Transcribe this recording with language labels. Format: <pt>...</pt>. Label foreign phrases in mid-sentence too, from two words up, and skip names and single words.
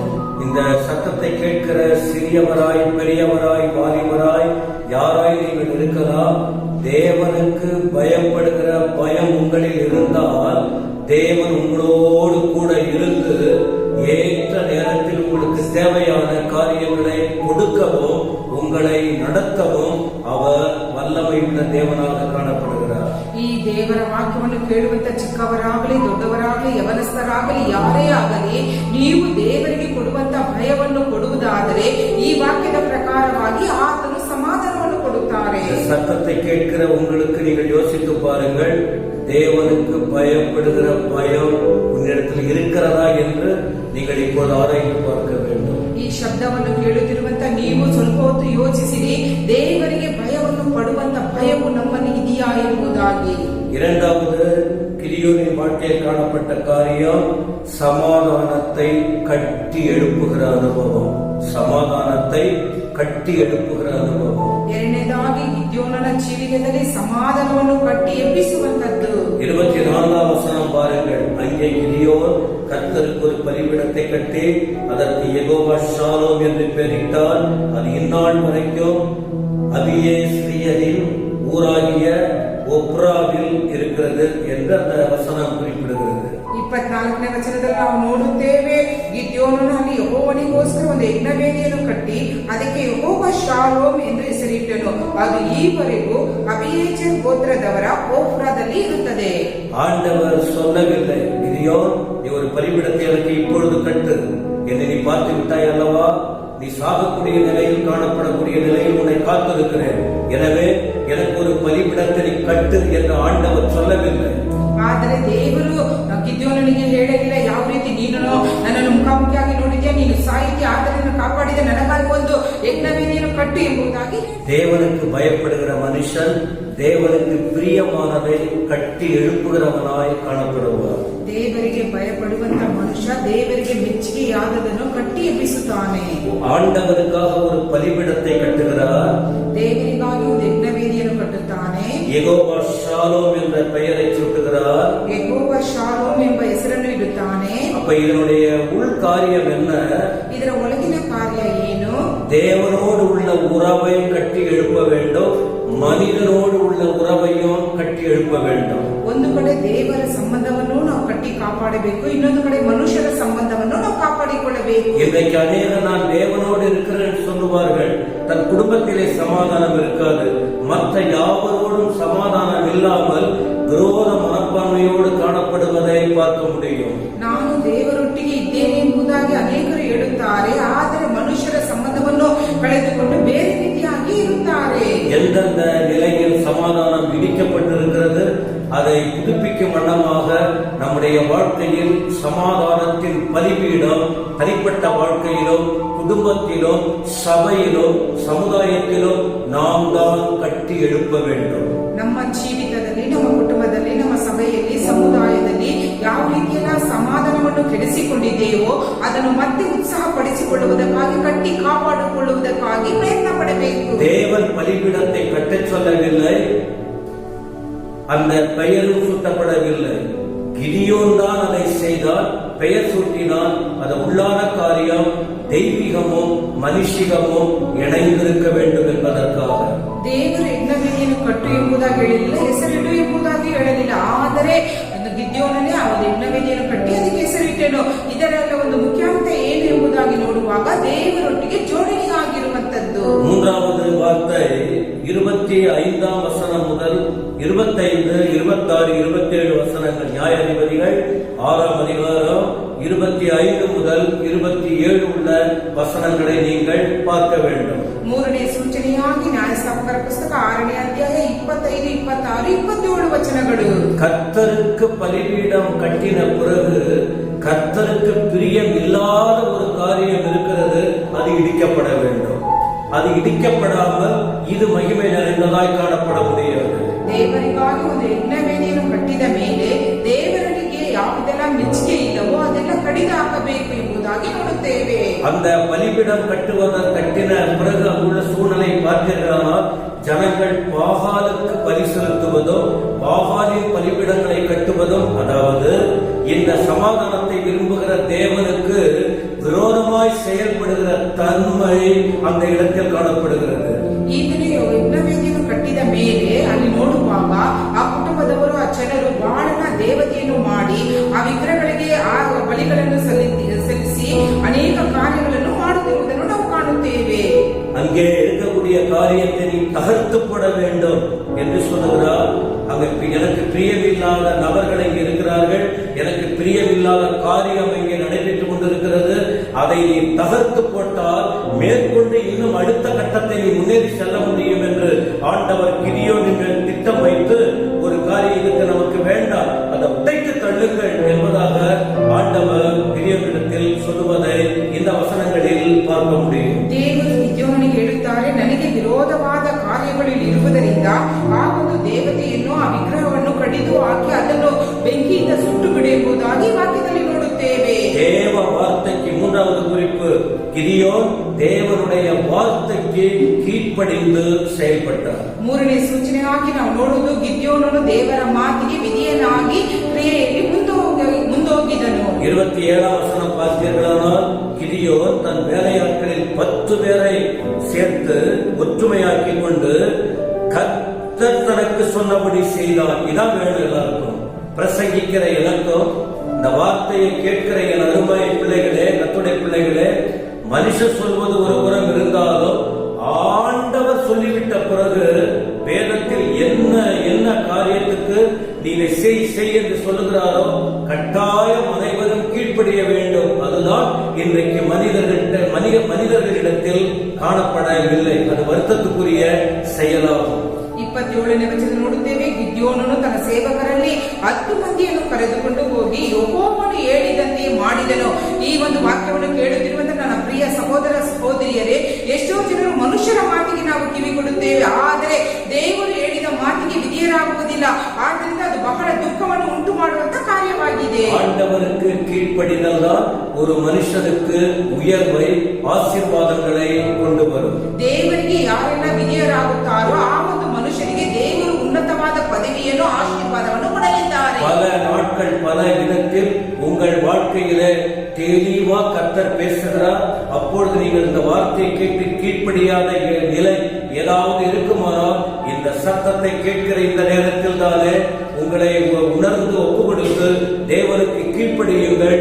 <ta>இந்த சத்தத்தை கேட்கிற சிறியவராய், பெரியவராய், வாலிபராய் யாராய் நீங்கள் இருக்கலாம், தேவனுக்கு பயப்படுகிற பயம் உங்களில் இருந்தால் தேவன் உங்களோடு கூட இருந்து ஏற்ற நேரத்தில் உங்களுக்கு தேவையான காரியங்களை கொடுக்கவும் உங்களை நடத்தவும் அவர் வல்லமையுள்ள தேவனாக காணப்படுகிறார்.</ta> <kn>ಈ ದೇವರ ವಾಕ್ಯವನ್ನು ಕೇಳುವಂತ ಚಿಕ್ಕವರಾಗಲಿ ದೊಡ್ಡವರಾಗಲಿ ಯವನಸ್ಥರಾಗಲಿ ಯಾರೇ ಆಗಲಿ, ನೀವು ದೇವರಿಗೆ ಕೊಡುವಂತ ಭಯವನ್ನು ಕೊಡುವುದಾದರೆ ಈ ವಾಕ್ಯದ ಪ್ರಕಾರವಾಗಿ ಆತನು ಸಮಾಧಾನವನ್ನು ಕೊಡುತ್ತಾರೆ.</kn> <ta>சத்தத்தை கேட்கிற உங்களுக்கு நீங்கள் யோசித்து பாருங்கள், தேவனுக்கு பயப்படுகிற பயம் உன்னிடத்தில் இருக்கிறதா என்று நீங்கள் இப்போது ஆராய்ந்து பார்க்க வேண்டும்.</ta> <kn>ಈ ಶಬ್ದವನ್ನು ಕೇಳುತ್ತಿರುವಂತ ನೀವು ಸ್ವಲ್ಪ ಹೊತ್ತು ಯೋಚಿಸಿರಿ, ದೇವರಿಗೆ ಭಯವನ್ನು ಪಡುವಂತ ಭಯವು ನಮ್ಮಲ್ಲಿ ಇದೆಯಾ ಎಂಬುದಾಗಿ.</kn> <ta>இரண்டாவது, கிதியோனின் வாழ்க்கையில் காணப்பட்ட காரியம் சமாதானத்தை கட்டி எழுப்புகிற அனுபவம். சமாதானத்தை கட்டி எழுப்புகிற அனுபவம்.</ta> <kn>ಎರಡನೇದಾಗಿ ಗಿದ್ಯೋನನ ಜೀವಿತದಲ್ಲಿ ಸಮಾಧಾನವನ್ನು ಕಟ್ಟಿ ಎಬ್ಬಿಸುವಂತದ್ದು.</kn> <ta>24ஆம் வசனம் பாருங்கள். அங்கே கிதியோன் கர்த்தருக்கு ஒரு பலிபீடத்தை கட்டி அதற்கு யெகோவா ஷாலோம் என்று பெயரிட்டார். அது இந்நாள் வரைக்கும் அபியேஸ்ரியரின் ஊராகிய ஒப்ராவில் இருக்கிறது என்று அந்த வசனம் குறிப்பிடுகிறது.</ta> <kn>24ನೇ ವಚನದಲ್ಲಿ ನಾವು ನೋಡುತ್ತೇವೆ, ಗಿದ್ಯೋನನು ಅಲ್ಲಿ ಯೆಹೋವನಿಗೋಸ್ಕರ ಒಂದು ಯಜ್ಞವೇದಿಯನ್ನು ಕಟ್ಟಿ ಅದಕ್ಕೆ ಯೆಹೋವ ಶಾಲೋಮ್ ಎಂದು ಹೆಸರಿಟ್ಟನು. ಅದು ಈವರೆಗೂ ಅಬಿಯೇಜರ್ ಗೋತ್ರದವರ ಓಫ್ರಾದಲ್ಲಿ ಇರುತ್ತದೆ.</kn> <ta>ஆண்டவர் சொல்லவில்லை, கிதியோன் நீ ஒரு பலிபீடத்தை எனக்கு இப்பொழுது கட்டு, என்னை நீ பார்த்து விட்டாய் அல்லவா, நீ சாகக்கூடிய நிலையில், காணப்படக்கூடிய நிலையில் உன்னை காத்திருக்கிறேன். எனவே எனக்கு ஒரு பலிபீடத்தை நீ கட்டு என்று ஆண்டவர் சொல்லவில்லை.</ta> <kn>ಆದರೆ ದೇವರು ಗಿದ್ಯೋನನಿಗೆ ಹೇಳಲಿಲ್ಲ, ಯಾವ ರೀತಿ ನೀನು ನನ್ನನ್ನು ಮುಖಾಮುಖಿಯಾಗಿ ನೋಡಿದ್ಯಾ, ನೀನು ಸಾಹಿತ್ಯ ಆತನನ್ನು ಕಾಪಾಡಿದ, ನನಗಾಗಿ ಒಂದು ಯಜ್ಞವೇದಿಯನ್ನು ಕಟ್ಟು ಎಂಬುದಾಗಿ.</kn> <ta>தேவனுக்கு பயப்படுகிற மனுஷன் தேவனுக்கு பிரியமானதை கட்டி எழுப்புகிறவனாய் காணப்படுவார்.</ta> <kn>ದೇವರಿಗೆ ಭಯಪಡುವಂತ ಮನುಷ್ಯ ದೇವರಿಗೆ ಮೆಚ್ಚುಗೆಯಾದದನ್ನು ಕಟ್ಟಿ ಎಬ್ಬಿಸುತ್ತಾನೆ.</kn> <ta>ஆண்டவருக்காக ஒரு பலிபீடத்தை கட்டுகிறார்.</ta> <kn>ದೇವರಿಗಾಗಿ ಒಂದು ಯಜ್ಞವೇದಿಯನ್ನು ಕಟ್ಟುತ್ತಾನೆ.</kn> <ta>யெகோவா ஷாலோம் என்ற பெயரை சூட்டுகிறார்.</ta> <kn>ಯೆಹೋವ ಶಾಲೋಮ್ ಎಂಬ ಹೆಸರನ್ನು ಇಡುತ್ತಾನೆ.</kn> <ta>அப்ப இதனுடைய உள் காரியம் என்ன?</ta> <kn>ಇದರ ಒಳಗಿನ ಕಾರ್ಯ ಏನು?</kn> <ta>தேவனோடு உள்ள உறவை கட்டி எழுப்ப வேண்டும், மனிதனோடு உள்ள உறவையும் கட்டி எழுப்ப வேண்டும்.</ta> <kn>ಒಂದು ಕಡೆ ದೇವರ ಸಂಬಂಧವನ್ನು ನಾವು ಕಟ್ಟಿ ಕಾಪಾಡಬೇಕು, ಇನ್ನೊಂದು ಕಡೆ ಮನುಷ್ಯರ ಸಂಬಂಧವನ್ನು ನಾವು ಕಾಪಾಡಿಕೊಳ್ಳಬೇಕು.</kn> <ta>இன்றைக்கு அநேகர் நான் தேவனோடு இருக்கிறேன் சொல்லுவார்கள், தன் குடும்பத்திலே சமாதானம் இருக்காது. மற்ற யாவரோடும் சமாதானம் இல்லாமல் விரோத மனப்பான்மையோடு காணப்படுவதை பார்க்க முடியும்.</ta> <kn>ನಾನು ದೇವರೊಟ್ಟಿಗೆ ಇದ್ದೇನೆ ಎಂಬುದಾಗಿ ಅನೇಕರು ಹೇಳುತ್ತಾರೆ, ಆದರೆ ಮನುಷ್ಯರ ಸಂಬಂಧವನ್ನು ಕಳೆದುಕೊಂಡು ಬೇರೆ ರೀತಿಯಾಗಿ ಇರುತ್ತಾರೆ.</kn> <ta>எந்தெந்த நிலையில் சமாதானம் இடிக்கப்பட்டிருக்கிறது அதை புதுப்பிக்கும் வண்ணமாக நம்முடைய வாழ்க்கையில் சமாதானத்தின் பலிபீடம் தனிப்பட்ட வாழ்க்கையிலும், குடும்பத்திலும், சபையிலும், சமுதாயத்திலும் நாம் தான் கட்டி எழுப்ப வேண்டும்.</ta> <kn>ನಮ್ಮ ಜೀವಿತದಲ್ಲಿ, ನಮ್ಮ ಕುಟುಂಬದಲ್ಲಿ, ನಮ್ಮ ಸಭೆಯಲ್ಲಿ, ಸಮುದಾಯದಲ್ಲಿ ಯಾವ ರೀತಿಯ ಸಮಾಧಾನವನ್ನು ಕೆಡಿಸಿಕೊಂಡಿದೆಯೋ ಅದನ್ನು ಮತ್ತೆ ಉತ್ಸಾಹಪಡಿಸಿಕೊಳ್ಳುವುದಕ್ಕಾಗಿ, ಕಟ್ಟಿ ಕಾಪಾಡಿಕೊಳ್ಳುವುದಕ್ಕಾಗಿ ಪ್ರಯತ್ನ ಪಡಬೇಕು.</kn> <ta>தேவன் பலிபீடத்தை கட்டச் சொல்லவில்லை, அந்த பெயரும் சூட்டப்படவில்லை. கிதியோன் தான் அதை செய்தால், பெயர் சூட்டினால் அது உள்ளான காரியம் தெய்வீகமும் மனுஷிகமும் இணைந்திருக்க வேண்டும் என்பதற்காக.</ta> <kn>ದೇವರು ಯಜ್ಞವೇದಿಯನ್ನು ಕಟ್ಟು ಎಂಬುದಾಗಿ ಹೇಳಿಲ್ಲ, ಹೆಸರಿಡು ಎಂಬುದಾಗಿ ಹೇಳಲಿಲ್ಲ. ಆದರೆ ಗಿದ್ಯೋನನೇ ಆ ಯಜ್ಞವೇದಿಯನ್ನು ಕಟ್ಟಿ ಅದಕ್ಕೆ ಹೆಸರಿಟ್ಟೇನು. ಇದರೆಲ್ಲ ಒಂದು ಮುಖ್ಯಾಂಶ ಏನು ಎಂಬುದಾಗಿ ನೋಡುವಾಗ ದೇವರೊಟ್ಟಿಗೆ ಜೋಡಣೆಯಾಗಿರುವಂತದ್ದು.</kn> <ta>மூன்றாவது வார்த்தை 25ஆம் வசனம் முதல் 25, 26, 27 வசனங்கள். நியாயாதிபதிகள் 6ஆம் அதிகாரம் 25 முதல் 27 உள்ள வசனங்களை நீங்கள் பார்க்க வேண்டும்.</ta> <kn>ಮೂರನೇ ಸೂಚನೆಯಾಗಿ ನ್ಯಾಯಸ್ಥಾಪಕರ ಪುಸ್ತಕ 6ನೇ ಅಧ್ಯಾಯ 25, 26, 27 ವಚನಗಳು.</kn> <ta>கர்த்தருக்கு பலிபீடம் கட்டின பிறகு கர்த்தருக்கு பிரியம் இல்லாத ஒரு காரியம் இருக்கிறது, அது இடிக்கப்பட வேண்டும். அது இடிக்கப்படாமல் இது மகிமை நிறைந்ததாய் காணப்பட முடியாது.</ta> <kn>ದೇವರಿಗಾಗಿ ಒಂದು ಯಜ್ಞವೇದಿಯನ್ನು ಕಟ್ಟಿದ ಮೇಲೆ ದೇವರಿಗೆ ಯಾವುದೆಲ್ಲ ಮೆಚ್ಚುಗೆ ಇಲ್ಲವೋ ಅದೆಲ್ಲ ಕಡಿದು ಹಾಕಬೇಕು ಎಂಬುದಾಗಿ ನೋಡುತ್ತೇವೆ.</kn> <ta>அந்த பலிபீடம் கட்டின பிறகு அங்குள்ள சூழ்நிலை பார்த்தீர்களானால் ஜனங்கள் பாகாலுக்கு பலி செலுத்துவதும், பாகாலின் பலிபீடங்களை கட்டுவதும், அதாவது இந்த சமாதானத்தை விரும்புகிற தேவனுக்கு விரோதமாய் செயல்படுகிற தன்மை அந்த இடத்தில் காணப்படுகிறது.</ta> <kn>ಈಗಲೇ ಯಜ್ಞವೇದಿಯನ್ನು ಕಟ್ಟಿದ ಮೇಲೆ ಅಲ್ಲಿ ನೋಡುವಾಗ ಆ ಕುಟುಂಬದವರು, ಆ ಜನರು ಬಾಳನ ದೇವತೆಯನ್ನು ಮಾಡಿ ಆ ವಿಗ್ರಹಗಳಿಗೆ ಆ ಬಲಿಗಳನ್ನು ಸಲ್ಲಿಸಿ ಅನೇಕ ಕಾರ್ಯಗಳನ್ನು ಮಾಡುತ್ತಿರುವುದನ್ನು ನಾವು ಕಾಣುತ್ತೇವೆ.</kn> <ta>அங்கே இருக்கக்கூடிய காரியத்தை நீ தகர்த்து போட வேண்டும் என்று சொல்லுகிறார். அங்க எனக்கு பிரியமில்லாத நபர்கள் இங்கே இருக்கிறார்கள், எனக்கு பிரியமில்லாத காரியம் இங்கே நடைபெற்றுக் கொண்டிருக்கிறது, அதை நீ தகர்த்து போட்டால் மேற்கொண்டு இன்னும் அடுத்த கட்டத்தை நீ முன்னேறி செல்ல முடியும் என்று ஆண்டவர் கிதியோன் என்ற திட்டம் வைத்து ஒரு காரியத்தை நமக்கு வேண்டாம், அதை உடைத்து தள்ளுங்கள் என்பதாக ஆண்டவர் கிதியோனிடத்தில் சொல்லுவதை இந்த வசனங்களில் பார்க்க முடியும்.</ta> <kn>ದೇವರು ಗಿದ್ಯೋನನಿಗೆ ಹೇಳುತ್ತಾರೆ, ನನಗೆ ವಿರೋಧವಾದ ಕಾರ್ಯಗಳು ಇರುವುದರಿಂದ ಆ ಒಂದು ದೇವತೆಯನ್ನು, ಆ ವಿಗ್ರಹವನ್ನು ಕಡಿದು ಹಾಕಿ ಅದನ್ನು ಬೆಂಕಿಯಿಂದ ಸುಟ್ಟು ಬಿಡು ಎಂಬುದಾಗಿ ವಾಕ್ಯದಲ್ಲಿ ನೋಡುತ್ತೇವೆ.</kn> <ta>தேவ வார்த்தைக்கு மூன்றாவது குறிப்பு, கிதியோன் தேவனுடைய வார்த்தைக்கு கீழ்ப்படிந்து செயல்பட்டார்.</ta> <kn>ಮೂರನೇ ಸೂಚನೆಯಾಗಿ ನಾವು ನೋಡುವುದು, ಗಿದ್ಯೋನನು ದೇವರ ಮಾತಿಗೆ ವಿಧೇಯನಾಗಿ ಕ್ರಿಯೆಯಲ್ಲಿ ಮುಂದೋಗಿದನು.</kn> <ta>27ஆம் வசனம் பார்த்தீர்களானால் கிதியோன் தன் வேலையாட்களில் 10 பேரை சேர்த்து ஒற்றுமையாக்கிக் கொண்டு கர்த்தர் தனக்கு சொன்னபடி செய்தார். இதான் வேணும் எல்லாருக்கும். பிரசங்கிக்கிற எனக்கும், இந்த வார்த்தையை கேட்கிற என் அருமை பிள்ளைகளே, கர்த்தருடைய பிள்ளைகளே, மனுஷர் சொல்வது ஒரு புறம் இருந்தாலும் ஆண்டவர் சொல்லிவிட்ட பிறகு வேதத்தில் என்ன காரியத்துக்கு நீங்க செய் என்று சொல்லுகிறாரோ கட்டாயம் அனைவரும் கீழ்ப்படிய வேண்டும். அதுதான் இன்றைக்கு மனிதர்கள் விடவில்லை. அது வருத்தத்துக்குரிய செயலாகும்.</ta> <kn>27ನೇ ವಚನ ನೋಡುತ್ತೇವೆ. ಗಿದ್ಯೋನನು ತನ್ನ ಸೇವಕರಲ್ಲಿ 10 ಮಂದಿಯನ್ನು ಕರೆದುಕೊಂಡು ಹೋಗಿ ಯೆಹೋವನು ಹೇಳಿದಂತೆ ಮಾಡಿದನು. ಈ ಒಂದು ವಾಕ್ಯವನ್ನು ಕೇಳುತ್ತಿರುವಂತ ನನ್ನ ಪ್ರಿಯ ಸಹೋದರ ಸಹೋದರಿಯರೇ, ಎಷ್ಟೋ ಜನರು ಮನುಷ್ಯರ ಮಾತಿಗೆ ನಾವು ಕಿವಿ ಕೊಡುತ್ತೇವೆ, ಆದರೆ ದೇವರು ಹೇಳಿದ ಮಾತಿಗೆ ವಿಧೇಯರಾಗುವುದಿಲ್ಲ. ಆದ್ದರಿಂದ ಅದು ಬಹಳ ದುಃಖವನ್ನು ಉಂಟು ಮಾಡುವಂತ ಕಾರ್ಯವಾಗಿದೆ.</kn> <ta>ஆண்டவருக்கு கீழ்ப்படிதல் தான் ஒரு மனுஷனுக்கு உயர்வை, ஆசீர்வாதங்களை கொண்டு வரும்.</ta> <kn>ದೇವರಿಗೆ ಯಾರೆಲ್ಲ ವಿಧೇಯರಾಗುತ್ತಾರೋ ಆ ಒಂದು ಮನುಷ್ಯನಿಗೆ ದೇವರು ಉನ್ನತವಾದ ಪದವಿಯನ್ನು, ಆಶೀರ್ವಾದವನ್ನು ಕೊಡಲಿದ್ದಾರೆ.</kn> <ta>பல நாட்கள் பல விதத்தில் உங்கள் வாழ்க்கையிலே தெளிவா கர்த்தர் பேசுகிறார். அப்பொழுது நீங்கள் இந்த வார்த்தையை கேட்டு கீழ்ப்படியாத நிலை ஏதாவது இருக்குமானால் இந்த சத்தத்தை கேட்கிற இந்த நேரத்தில் தானே உங்களை உணர்ந்து ஒப்பு கொடுத்து தேவனுக்கு கீழ்ப்படியுங்கள்.</ta>